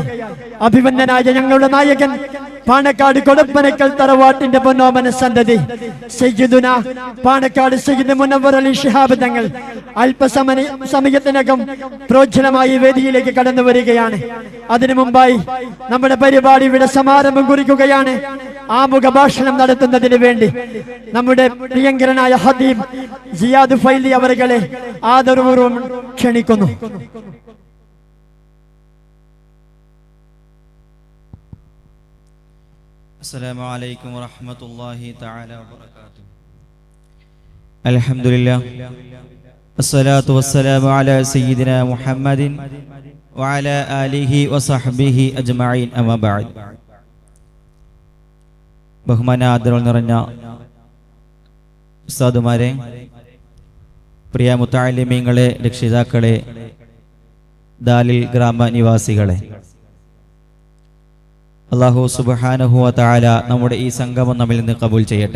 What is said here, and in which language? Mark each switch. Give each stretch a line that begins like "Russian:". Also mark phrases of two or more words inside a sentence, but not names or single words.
Malayalam: അഭിമന്യനായ ഞങ്ങളുടെ നായകൻ പാണക്കാട് കൊടപ്പനക്കൽ തറവാട്ടിന്റെ പൊന്നോമന സന്തതി സയ്യിദുന പാണക്കാട് സയ്യിദ് മുനവ്വർ അലി ശിഹാബ് തങ്ങൾ അല്പസമയത്തിനകം പ്രോജ്വലമായി വേദിയിലേക്ക് കടന്നു വരികയാണ്. അതിനു മുമ്പായി നമ്മുടെ പരിപാടി ഇവിടെ സമാരംഭം കുറിക്കുകയാണ്. ആമുഖ ഭാഷണം നടത്തുന്നതിന് വേണ്ടി നമ്മുടെ പ്രിയങ്കരനായ ഹദീബ് സിയാദ് ഫൈലി അവരുകളെ ആദരപൂർവ്വം ക്ഷണിക്കുന്നു.
Arabic: السلام عليكم ورحمة الله تعالى وبركاته. الحمد لله الصلاة والسلام على سيدنا محمد وعلى آله وصحبه أجمعين أما بعد.
Malayalam: ബഹുമാന ആദരവ് നിറഞ്ഞ ഉസ്താദുമാരെ, പ്രിയ മുത്തഅല്ലിമീങ്ങളെ, രക്ഷിതാക്കളെ, ദാലിൽ ഗ്രാമ നിവാസികളെ,
Arabic: الله سبحانه وتعالى
Malayalam: നമ്മുടെ ഈ സംഗമം നമ്മിൽ നിന്ന് കബൂൽ ചെയ്യട്ടെ.